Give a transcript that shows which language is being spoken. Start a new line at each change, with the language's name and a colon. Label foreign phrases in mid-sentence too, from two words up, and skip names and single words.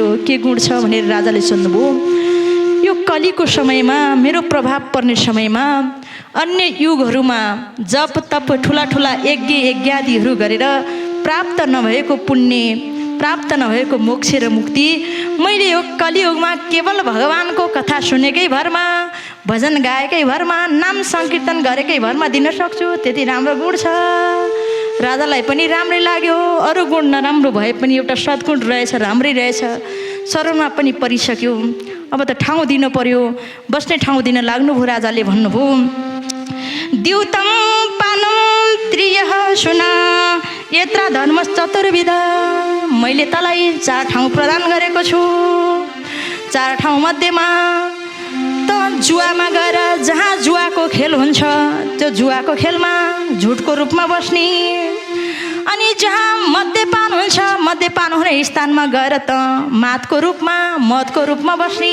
Nepali: के गुण छ भनेर राजाले सोध्नुभयो। यो कलीको समयमा, मेरो प्रभाव पर्ने समयमा अन्य युगहरूमा जप तप ठुला ठुला यज्ञ यज्ञादिहरू गरेर प्राप्त नभएको पुण्य, प्राप्त नभएको मोक्ष र मुक्ति मैले यो कलियुगमा केवल भगवानको कथा सुनेकै भरमा, भजन गाएकै भरमा, नाम सङ्कीर्तन गरेकै भरमा दिन सक्छु। त्यति राम्रो गुण छ। राजालाई पनि राम्रै लाग्यो। अरू गुण नराम्रो भए पनि एउटा सद्गुण रहेछ, राम्रै रहेछ। शरणमा पनि परिसक्यो। अब त ठाउँ दिनु पर्यो, बस्ने ठाउँ दिन लाग्नुभयो। राजाले भन्नुभयो,
Sanskrit: द्युतम पानम त्रियः सुना यत्र धर्म चतुर्विध।
Nepali: मैले तँलाई 4 ठाउँ प्रदान गरेको छु। 4 ठाउँ मध्येमा त जुवामा गएर जहाँ जुवाको खेल हुन्छ त्यो जुवाको खेलमा झुटको रूपमा बस्ने, अनि जहाँ मद्यपान हुन्छ मद्यपान हुने स्थानमा गएर त मातको रूपमा, मदको रूपमा बस्ने।